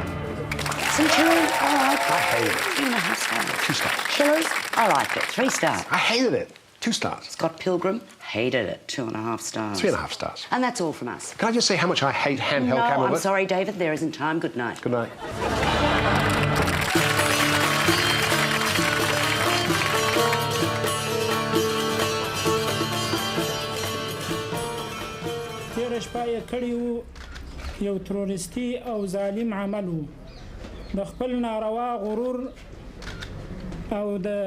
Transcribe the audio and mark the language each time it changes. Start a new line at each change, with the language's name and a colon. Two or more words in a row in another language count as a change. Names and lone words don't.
English: Some chili, I like it. I hate it. 2.5 stars. 2 stars. Chilies, I like it. 3 stars. I hated it. 2 stars. Scott Pilgrim, hated it. 2.5 stars. 3.5 stars. And that's all from us. Can I just say how much I hate handheld camera No, I'm work? sorry, David. There isn't time. Good night. Good night.
Pashto: تیره شپه یې کړي وو یو تروریستي او ظالم عمل وو د خپل ناروا غرور او د